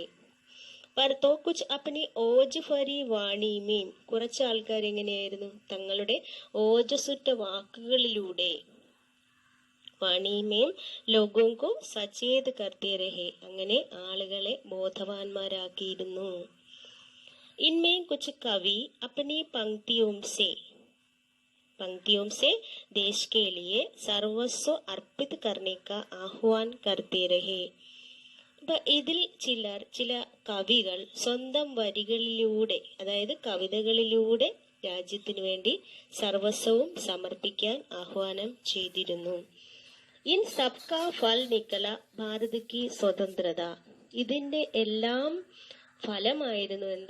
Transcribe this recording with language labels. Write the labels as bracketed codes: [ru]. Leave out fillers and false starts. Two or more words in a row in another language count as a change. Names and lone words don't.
[hi] पर तो कुछ अपनी ओज भरी वाणी में, [ml] കുറച്ച് ആൾക്കാർ എങ്ങനെയായിരുന്നു? തങ്ങളുടെ ഓജസുറ്റ വാക്കുകളിലൂടെ. [hi] वाणी में लोगों को सचेत करते रहे, [ml] അങ്ങനെ ആളുകളെ ബോധവാന്മാരാക്കിയിരുന്നു. [hi] इनमें कुछ कवि अपनी पंक्तियों से देश के लिए सर्वस्व अर्पित करने का आह्वान करते रहे. [ml] അപ്പൊ ഇതിൽ ചില കവികൾ സ്വന്തം വരികളിലൂടെ, അതായത് കവിതകളിലൂടെ രാജ്യത്തിനു വേണ്ടി സർവസ്വവും സമർപ്പിക്കാൻ ആഹ്വാനം ചെയ്തിരുന്നു. [hi] इन सबका फल निकला भारत की स्वतंत्रता, [ml] ഇതിന്റെ എല്ലാം ഫലമായിരുന്നു എന്ത്?